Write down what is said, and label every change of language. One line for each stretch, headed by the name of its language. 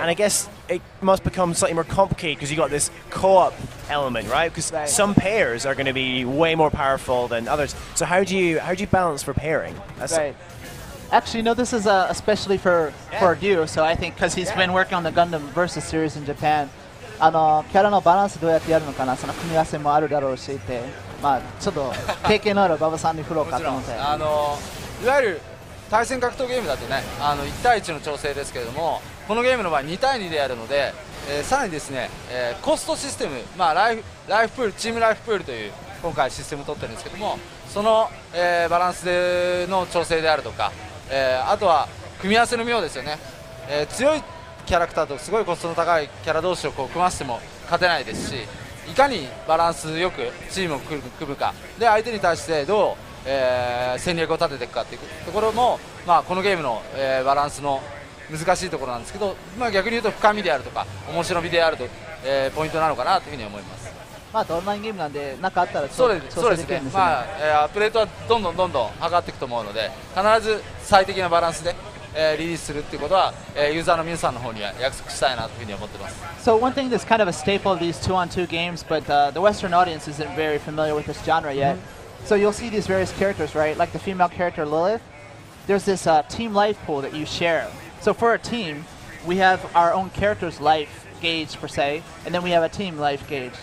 English: And I guess it must become slightly more complicated because you got this co-op element, right? Because some pairs are going to be way more powerful than others. So how do you balance for pairing? Right. Actually, no, this is especially for Ryu, so I think because he's been working on the Gundam Versus series in Japan.
Japanese: キャラのバランスどうやってやるのかな、その組み合わせもあるだろうしって、ちょっと経験のある馬場さんに振ろうかと思って。いわゆる対戦格闘ゲームだとね、1対1の調整ですけれども、このゲームの場合2対2でやるので、さらにですね、コストシステム、ライフプール、チームライフプールという今回システムを取ってるんですけども、その、バランスでの調整であるとか、あとは組み合わせの妙ですよね、強いキャラクターとすごいコストの高いキャラ同士を組ませても勝てないですし、いかにバランスよくチームを組むかで相手に対してどう戦略を立てていくかというところも、このゲームの、バランスの難しいところなんですけど、逆に言うと深みであるとか面白みであると、ポイントなのかなというふうに思います。オンラインゲームなんで何かあったらそうですね。プレートはどんどん上がっていくと思うので、必ず最適なバランスで、リリースするっていうことは、ユーザーの皆さんの方には約束したいなというふうに思ってます。
English: So one thing that's kind of a staple of these 2-on-2 games, but the Western audience isn't very familiar with this genre yet. So you'll see these various characters, right? Like the female character Lilith. There's this team life pool that you share. So for a team, we have our own character's life gauge per se, and then we have a team life gauge.